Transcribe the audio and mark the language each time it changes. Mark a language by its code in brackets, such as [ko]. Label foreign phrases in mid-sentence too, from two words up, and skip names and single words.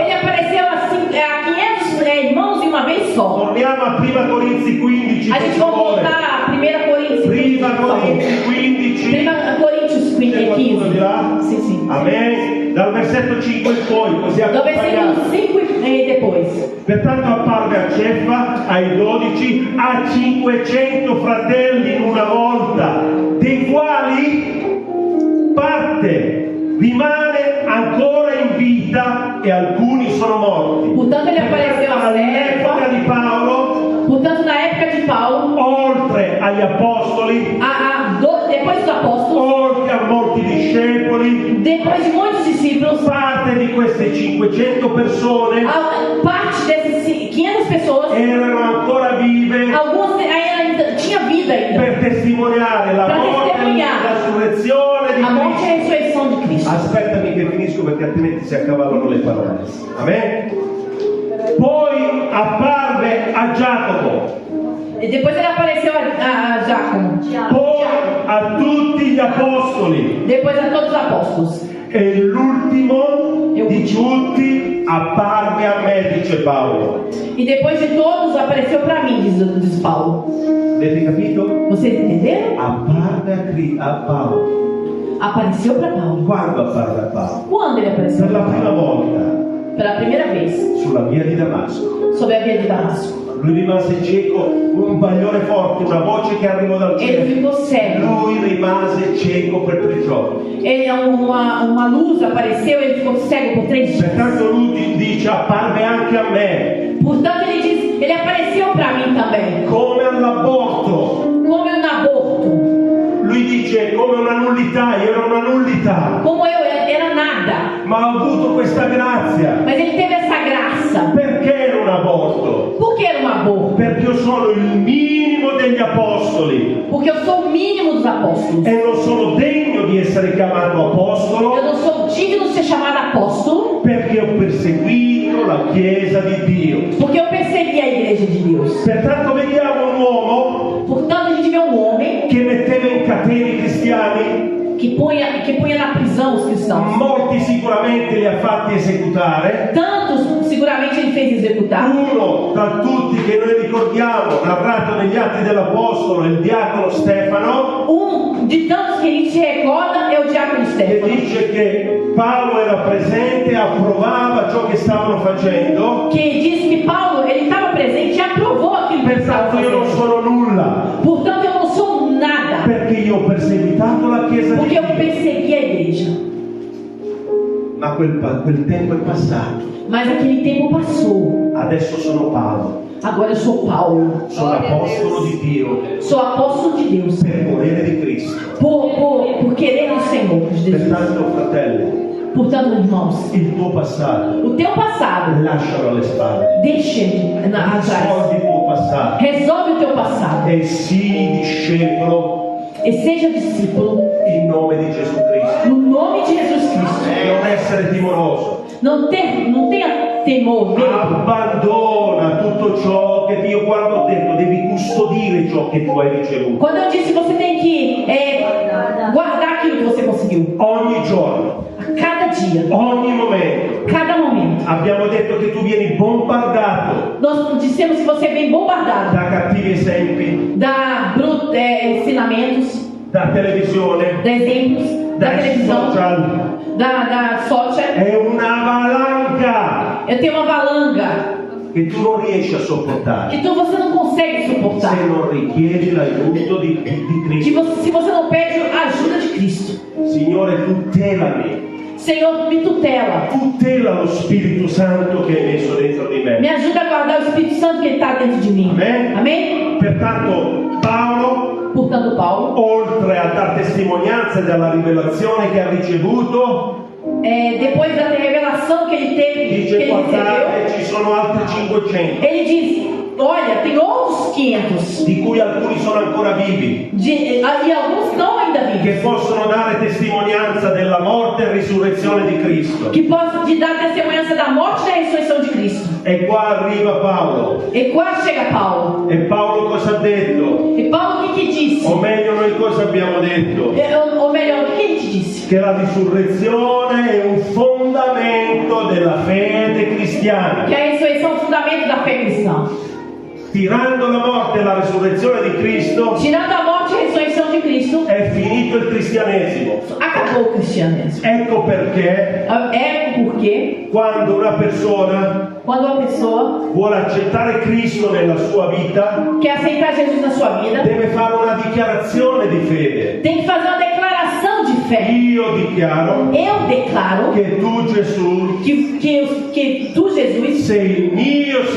[pt] Ele apareceu a 500 irmãos de uma vez só. [it] Torniamo a Prima Corinzi 15. [pt] A [it] se [pt] gente [it] ci [pt] vai [it] vuole. [pt] voltar a 1 Coríntios 15. [it] Prima [pt] por favor. [it] Corinzi 15. [pt] 1 Coríntios [it] C'è qualcuno 15. di là? [pt] Sim, sim. Amen. [it] Dal versetto 5 in poi, così [pt] Do versículo [it] accompagniamo. [pt] 5 e depois. [it] Pertanto apparve a Cefa, ai 12, a 500 fratelli in una volta, dei quali parte rimane ancora in vita e alcuni sono morti. [pt] Portanto, ele apareceu a [it] All'epoca [pt] Cefa. [it] di Paolo, [pt] Portanto, na época de Paulo, [it] oltre agli apostoli, [pt] depois dos apóstolos, [it] oltre a molti discepoli, [pt] depois de muitos discípulos, [it] parte di queste 500 persone [pt] parte dessas 500 pessoas, [it] erano ancora vive [pt] algumas ainda tinha vida ainda, [it] per testimoniare la Per morte e testimoniare la resurrezione di [pt] a morte e a [it] Cristo. [pt] ressurreição de Cristo. [it] Aspettami che finisco perché altrimenti si accavallano le parole. Amen? Poi apparve a Giacomo, [pt] E depois ele apareceu a Giacomo, [it] poi a tutti gli apostoli [pt] depois a todos os apóstolos. [it] e l'ultimo di tutti apparve a me, dice Paolo. [pt] E depois de todos apareceu para mim, diz Paulo. [it] Avete capito? [pt] Vocês entenderam? [it] Apparve a Paolo. [pt] Apareceu para Paulo. [it] Quando apparve a Paolo? [pt] Quando ele apareceu? [it] Per la prima volta [pt] Pela primeira vez, [it] sulla via di Damasco. [pt] sobre a via de Damasco. [it] Lui rimase cieco, un bagliore forte, una voce che arrivò dal [pt] Ele [it] cielo. [pt] ficou cego. [it] Lui rimase cieco per 3 giorni. [pt] Uma luz apareceu, ele ficou cego por 3 dias. [it] Pertanto lui dice apparve anche a me, [pt] Portanto, ele diz, ele apareceu para mim também, [it] come all'aborto. [pt] como um aborto, [it] Lui dice come una nullità, io ero una nullità, [pt] como eu era nada. [it] ma ho avuto questa grazia. [pt] Mas ele teve essa graça. [it] Perché ero un aborto? [pt] Por que era um aborto? [it] Perché io sono il minimo degli apostoli [pt] Porque eu sou o mínimo dos apóstolos. [it] e non sono degno di essere chiamato [pt] Eu [it] apostolo [pt] não sou digno de ser chamado apóstolo, [it] perché ho perseguito la Chiesa di Dio. [pt] porque eu persegui a igreja de Deus. [it] Pertanto vediamo un uomo [pt] Portanto, a gente vê um homem [it] che metteva in catene i cristiani, [pt] que punha na prisão os cristãos. [it] molti sicuramente li ha fatti esecutare. [pt] Tantos, seguramente ele fez executar. [it] Uno tra tutti che noi ricordiamo, narrato negli Atti dell'Apostolo, il diacono Stefano, [pt] De tantos que a gente se recorda é o diácono [it] che Stefano, dice che Paolo era presente, approvava ciò che stavano facendo. [pt] que diz que Paulo ele estava presente e aprovou aquilo que ele estava [it] Pertanto io non [pt] fazendo. [it] sono nulla, [pt] Portanto, eu não sou nada, [it] perché io ho perseguitato la Chiesa di [pt] porque eu [it] Dio. [pt] persegui a igreja. [it] Ma quel tempo è passato. [pt] Mas aquele tempo passou. [it] Adesso sono Paolo, [pt] Agora eu sou Paulo, [it] sono apostolo di Dio [pt] sou apóstolo de Deus, [it] per volere di Cristo. [pt] por querer do Senhor, de Jesus. [it] Pertanto, fratelli, [pt] Portanto, irmãos, [it] il tuo passato [pt] o teu passado, [it] lascialo alle spalle. [pt] deixa ele atrás. [it] Risolvi il tuo passato [pt] Resolve o teu passado [it] e sii discepolo [pt] e seja discípulo [it] in nome di Gesù Cristo. [pt] no nome de Jesus Cristo. [it] Non essere timoroso. [pt] Não tenha temor, medo. [it] Abbandona tutto ciò che io quando ho detto devi custodire ciò che tu hai ricevuto. [pt] Quando eu disse você tem que guardar aquilo que você conseguiu, [it] Ogni giorno, [pt] a cada dia, [it] ogni momento. [pt] cada momento. [it] Abbiamo detto che tu vieni bombardato [pt] Nós dissemos que você vem bombardado [it] da cattivi esempi, [pt] da ensinamentos, [it] da televisione, [pt] da exemplos, da [it] dai [pt] televisão, [it] social. [pt] da social. [it] È una valanga [pt] Eu tenho uma valanga [it] che tu non riesci a sopportare [pt] que você não consegue [it] se [pt] suportar. [it] non richiedi l'aiuto di Cristo. [pt] Se você não pede a ajuda de Cristo. [it] Signore, tutelami, [pt] Senhor, me tutela. [it] tutela lo Spirito Santo che hai messo dentro di [pt] Me [it] me. [pt] ajuda a guardar o Espírito Santo que está dentro de mim. Amém? Amém? [it] Pertanto Paolo, [pt] Portanto, Paulo, [it] oltre a dar testimonianza della rivelazione che ha ricevuto, [pt] depois da revelação que ele teve, que [it] dice [pt] ele recebeu, [it] guardate, ci sono altri 500, [pt] ele diz: olha, tem outros 500 [it] di cui alcuni sono ancora vivi, [pt] e alguns não ainda [it] che [pt] vivos, [it] possono dare testimonianza della morte e risurrezione di Cristo. [pt] que possam te dar testemunhança da morte e da ressurreição de Cristo. [it] E qua arriva Paolo. [pt] E quase chega Paulo. [it] E Paolo cosa ha detto? [pt] E Paulo o que disse? [it] O meglio, noi cosa abbiamo detto? [pt] Ou melhor, o que ele te disse? [it] Che la risurrezione è un fondamento della fede cristiana. [pt] Que a ressurreição é o fundamento da fé cristã. [it] Tirando la morte e la risurrezione di Cristo, [pt] Tirando a morte e a ressurreição de Cristo, [it] è finito il cristianesimo. [pt] acabou o cristianismo. [it] Ecco perché [pt] É porque [it] quando una persona [pt] quando uma pessoa [it] vuole accettare Cristo nella sua vita, [pt] quer aceitar Jesus na sua vida, [it] deve fare una dichiarazione di fede. [pt] tem que fazer uma declaração de fé. [it] Io dichiaro [pt] Eu declaro [it] che tu, Gesù, [pt] que tu, Jesus, [it] sei il mio Signore,